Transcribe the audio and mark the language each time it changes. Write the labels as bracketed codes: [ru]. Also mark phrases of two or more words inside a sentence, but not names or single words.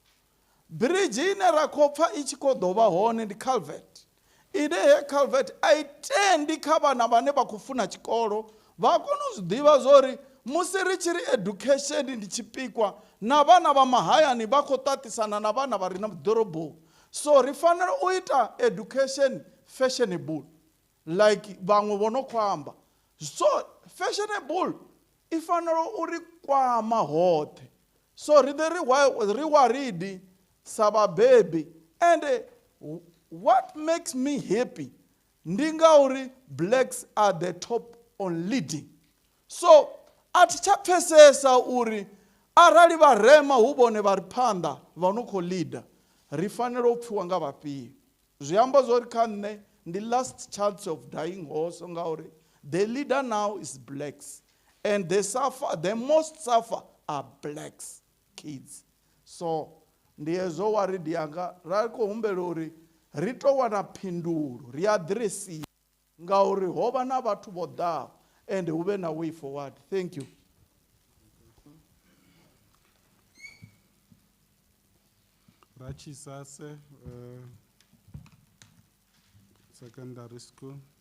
[ve] Bridge ine ra khou pfa i tshi khou ḓo vha hone ndi culvert. Ine he culvert a i tendi kha vhana vhane vha khou funa tshikolo vha kona u zwiḓivha zwori musi ri tshi ri education ndi tshipikwa na vhana vha mahayani vha khou ṱaṱisana na vhana vha re na ḓoroboni. So ri fanela u ita [en] education fashionable like [ve] vhaṅwe vho no khou amba. So fashionable i fanela u ri kwama hoṱhe. So ri ḓe ri worried sa vhabebi, [en] and what makes me happy [ve] ndi ngauri [en] blacks are the top on leading. [ve] So a thi tsha pfesesa uri arali vharema hu vhone vha ri phanḓa vha no khou leader, ri fanela u pfhiwa nga vhafhio. Zwi amba zwori kha nṋe ndi [en] last chance of dying horse ngauri the leader now is blacks, and the most suffer are blacks kids. [ve] So ndi hezwo worried yanga ra khou humbela uri ri tou wana phindulo ri aḓiresi ngauri ho vha na vhathu vho ḓaho and hu vhe na [en] way forward. Thank you. Rachisase secondary school.